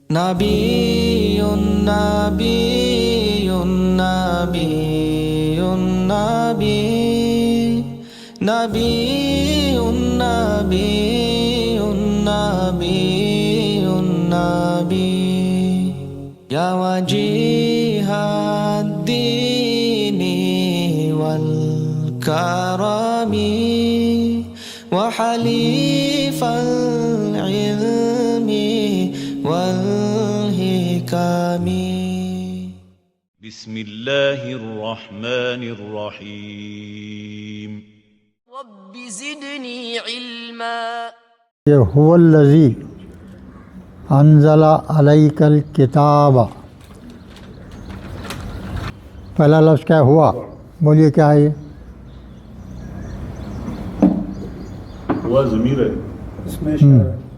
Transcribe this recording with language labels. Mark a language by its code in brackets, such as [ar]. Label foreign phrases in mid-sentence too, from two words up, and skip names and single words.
[ar] نبيون نبيون نبيون نبي نبيون نبيون نبيون نبي يا واجه الدين والكرم وحليف العلم والحكم. بسم الله الرحمن الرحيم. رب زدني علما. [hi] ये [ar] هو الذي أنزل عليك الكتاب, [hi] पहला लफ्ज़ क्या हुआ? बोलिए क्या है ये? हुआ ज़मीर है, इसमें इशारा।